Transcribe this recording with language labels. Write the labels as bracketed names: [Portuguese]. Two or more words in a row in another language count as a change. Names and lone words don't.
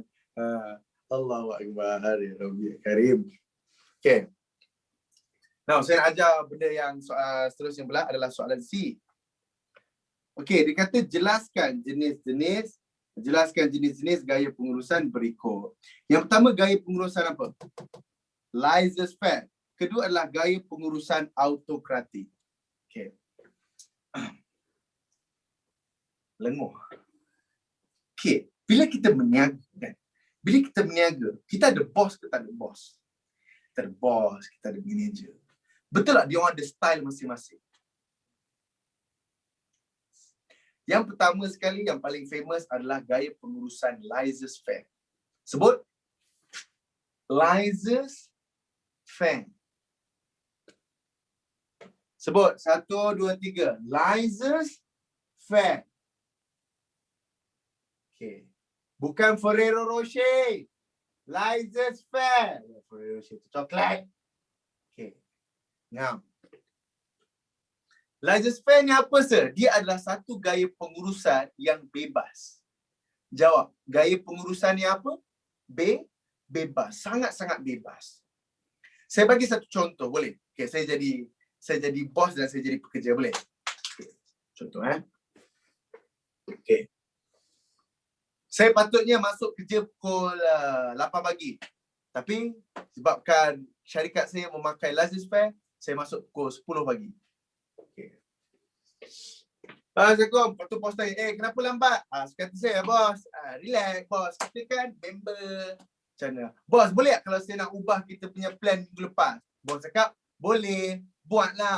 [Arabic] الله أكبر. يا رب كريم. [Malay] Okay. Now, saya nak ajar benda yang seterusnya pula adalah soalan C. Okay, dia kata jelaskan jenis-jenis gaya pengurusan berikut. Yang pertama, gaya pengurusan apa? Laissez-faire. Kedua adalah gaya pengurusan autokratik. Okay. Lenguh. Okay. Bila kita berniaga, kita ada bos ke tak ada bos? Kita ada bos, kita ada manager. Betul tak dia orang ada style masing-masing? Yang pertama sekali, yang paling famous adalah gaya pengurusan laissez-faire. Sebut. Laissez-faire. Sebut. 1, 2, 3. Laissez-faire. Okay. Bukan Ferrero Rocher. Laissez-faire. Ferrero Rocher itu coklat. Okay. Now. Laissez-faire ni apa sir? Dia adalah satu gaya pengurusan yang bebas. Jawab. Gaya pengurusan ni apa? Bebas. Sangat-sangat bebas. Saya bagi satu contoh, boleh? Okay, saya jadi bos dan saya jadi pekerja, boleh? Okay. Contoh Okay. Saya patutnya masuk kerja pukul 8 pagi. Tapi sebabkan syarikat saya memakai laissez-faire, saya masuk pukul 10 pagi. Okay. Assalamualaikum. Lepas tu bos tanya, kenapa lambat? Sekata saya, bos, relax bos. Kita kan member. Macam mana? Bos, boleh tak kalau saya nak ubah kita punya plan minggu lepas? Bos cakap, boleh. Buatlah.